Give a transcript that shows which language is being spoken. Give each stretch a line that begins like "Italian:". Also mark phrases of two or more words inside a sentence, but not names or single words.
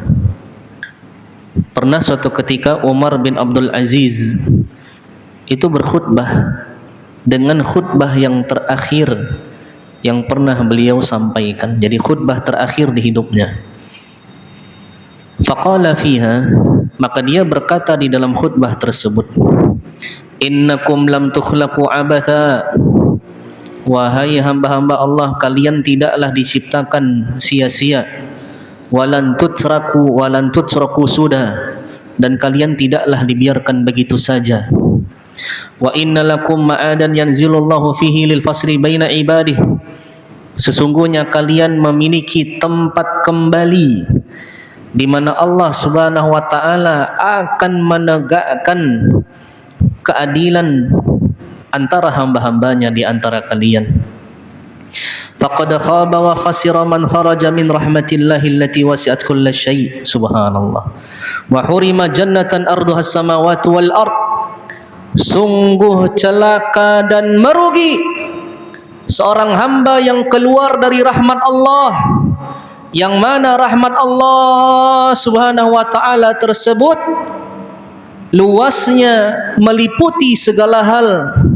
Indonesian: Pernah suatu ketika Umar bin Abdul Aziz itu berkhutbah dengan khutbah yang terakhir yang pernah beliau sampaikan. Jadi khutbah terakhir di hidupnya.
Arabic: فقال فيها,
Indonesian: maka dia berkata di dalam khutbah tersebut,
Arabic: إنكم لم تخلقوا عبثا,
Indonesian: wahai hamba-hamba Allah, kalian tidaklah diciptakan sia-sia,
Arabic: ولن تتركوا
Indonesian: sudah, dan kalian tidaklah dibiarkan begitu saja.
Arabic: وإن لكم معادا ينزل الله فيه للفصل بين عباده,
Indonesian: sesungguhnya kalian memiliki tempat kembali di mana Allah
Arabic: سبحانه وتعالى
Indonesian: akan menegakkan keadilan antara hamba-hambanya di antara kalian.
Arabic: فقد خاب وخسر من خرج من رحمة الله التي وسعت كل شيء'. Subhanallah. وحرم جنة عرضها السماوات والأرض.
Indonesian: Sungguh celaka dan merugi seorang hamba yang keluar dari rahmat Allah yang mana rahmat Allah
Arabic: سبحانه وتعالى
Indonesian: tersebut luasnya meliputi segala hal,